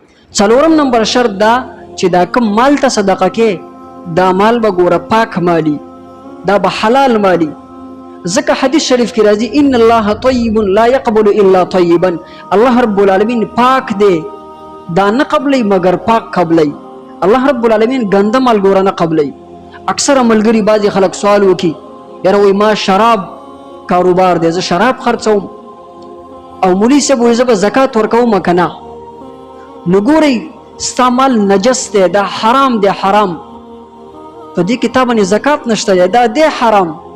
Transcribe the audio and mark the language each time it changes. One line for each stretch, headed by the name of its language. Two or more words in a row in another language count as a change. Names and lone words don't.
Pashto: څلورم نمبر شرط دا چې دا کم مال ته صدقه کې دا مال به ګوره پاک مالی، دا به حلال مالی. ځکه حدیث شریف کې راځي
Arabic: ان الله طیب لا يقبل الا طیبا، الله رب العالمین
Pashto: پاک دی، دا نه قبلی مگر پاک قبلی.
Arabic: الله رب العالمین
Pashto: ګنده مال ګوره نه قبلی. اکثر ملګری بعضې خلک سوال وکي یاره وایي ما شراب کاروبار دی، زه شراب خرڅوم او مولي صاحب وایي زه به زکات ورکوم که نه. نو ګورئ ستا مال نجس دی، دا حرام دی، حرام په دې کتاب باندې زکات نشته دی، دا دی حرام.